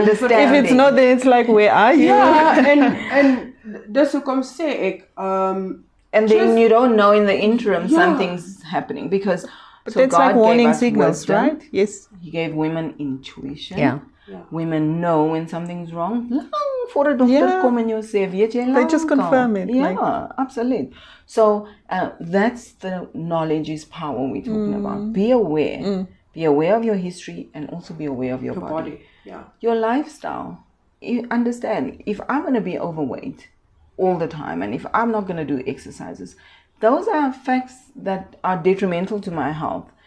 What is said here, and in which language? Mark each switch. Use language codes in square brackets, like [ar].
[en] If it's not there, it's like, where are you? Yeah, and [af] dis hoekom sê ek [en] and then you don't know in the interim something's happening because but that's God like warning signals, wisdom, right? Yes. He gave women intuition. Yeah. Women know when something's wrong. [af] Lang voor 'n dokter kom en jou sê, weet jy, [en] they just confirm it. Yeah, absolutely. So that's the knowledge is power we're talking about. Be aware. Be aware of your history and also be aware of your body. Yeah. Your lifestyle. You understand, if I'm going to be overweight all the time and if I'm not going to do exercises, those are facts that are detrimental to my health.